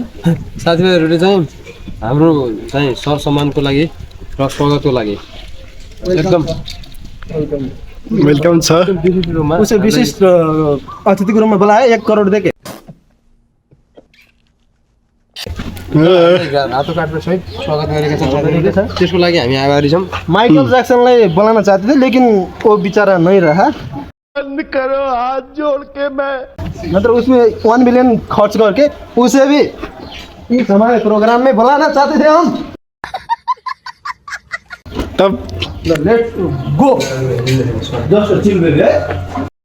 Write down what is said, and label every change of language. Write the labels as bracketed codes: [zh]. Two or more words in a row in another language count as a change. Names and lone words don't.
[ne] साथीभाइहरूले चाहिँ हाम्रो चाहिँ सर सम्मानको लागि र स्वागतको लागि एकदम वेलकम छ उसे विशिष्ट अतिथिको रूपमा बोलाए 1 करोड देके रातो कार्डमा सहित स्वागत गरेका छौँ त्यसको लागि हामी आभारी छौँ [hi] माइकल जैक्सनलाई बुलाना चाहते थे लेकिन वो बेचारा नहीं रहा बंद करो हाथ जोड़ के मैं मतलब उसमें 1 मिलियन खर्च करके उसे भी इस हमारे प्रोग्राम में बुलाना चाहते थे हम तब [en] Let's go just chill baby